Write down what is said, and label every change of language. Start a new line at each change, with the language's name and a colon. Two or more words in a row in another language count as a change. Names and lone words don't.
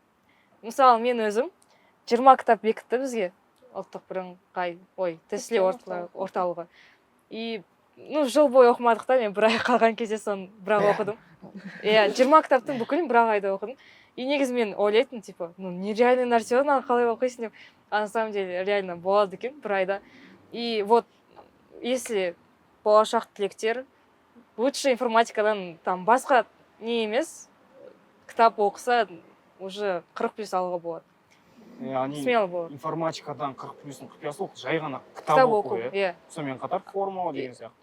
Kazakh: Мысалы, мен өзім 20 кітап бекітті бізге ұлттық бірыңғай тестілеу орталығы. И жыл бойы оқымадық та, мен бір ай қалған кезде соны бір ақ оқыдым. 20 кітаптың бүкілін бір ақ айда оқыдым. И негізі мен ойлайтын, типа, нереальный нәрсе оны қалай оқисың деп.
Russian: А на самом деле реально
Kazakh: болады екен бір айда.
Russian: И вот если
Kazakh: болашақ түлектер лучше информатикадан там басқа не емес кітап оқыса, уже 40+ алуға болады. Смело болады. Информатикадан 40+-ның құпиясы ол жай ғана кітап оқу, иә. Сонымен қатар формула деген сияқты.